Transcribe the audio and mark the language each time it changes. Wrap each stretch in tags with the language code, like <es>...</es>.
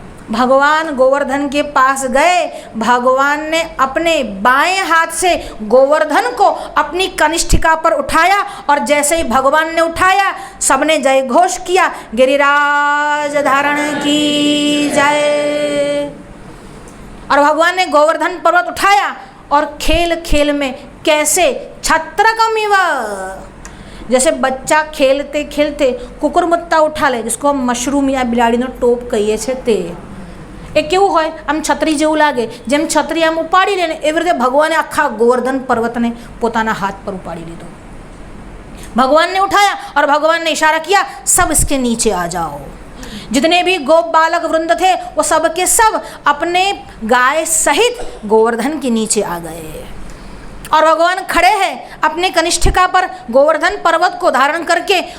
<hi>भगवान गोवर्धन के पास गए। भगवान ने अपने बाएं हाथ से गोवर्धन को अपनी कनिष्ठिका पर उठाया और जैसे ही भगवान ने उठाया सबने जय घोष किया, गिरिराज धारण की जय। और भगवान ने गोवर्धन पर्वत उठाया और खेल खेल में कैसे छत्रकमिव, जैसे बच्चा खेलते खेलते कुकुरमुत्ता उठा ले, जिसको हम मशरूम या</hi> <gu>बिलाड़ीनो टोप कहिए छे ते। એ કેવું હોય, આમ છત્રી જેવું લાગે, જેમ છત્રી આમ ઉપાડી લે ને એવી રીતે ભગવાને આખા ગોવર્ધન પર્વતને પોતાના હાથ પર ઉપાડી લીધો।</gu> <hi>भगवान ने उठाया और भगवान ने इशारा किया सब इसके नीचे आ जाओ। जितने भी गोप बालक वृंद थे वो सब के सब अपने गाय सहित गोवर्धन के नीचे आ गए और भगवान खड़े हैं अपने कनिष्ठिका पर गोवर्धन पर्वत को धारण करके।</hi>